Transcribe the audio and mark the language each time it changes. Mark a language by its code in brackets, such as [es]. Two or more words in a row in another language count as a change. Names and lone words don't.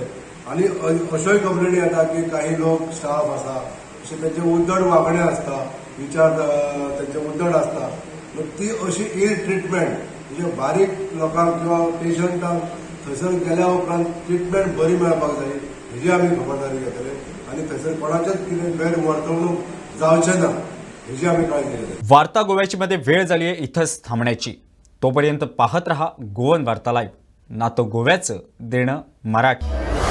[kok] आनी अश्योय कंप्लेनी येता की काही लोक स्टाफ आसा अशें तेंचे उद्धट वागणें आसता विचार तेंचे उद्धट आसता ती अशी [en] ill treatment [kok] म्हणजे बारीक लोकांक किंवा पेशंटांक थंयसर गेल्या उपरांत ट्रिटमेंट बरी मेळपाक जाय हेजी आमी खबरदारी घेतले आनी थंयसर कोणाचेच कितें गैरवर्तवणूक जावचें ना हेजी आमी काळजी घेतली. [mr] वार्ता गोव्याची मध्ये वेळ झाली आहे इथंच थांबण्याची. तोपर्यंत पाहत रहा गोवन वार्ता लाईव्ह. नातं गोव्याचं देणं मराठी.